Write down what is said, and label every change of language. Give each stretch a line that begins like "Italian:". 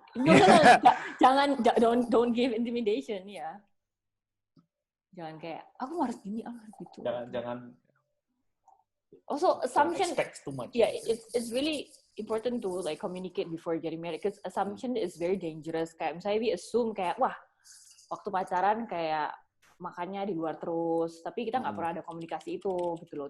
English: No,
Indonesian: jangan
English: don't give intimidation ya.
Indonesian: Jangan kayak aku harus gini, aku harus gitu. Jangan.
English: Also assumption. Expect too much. Yeah, it's really important to like communicate before getting married, because assumption is very dangerous.
Indonesian: Kayak misalnya
English: we assume
Indonesian: kayak wah waktu pacaran kayak makannya di luar terus, tapi kita nggak pernah ada komunikasi itu gitu loh.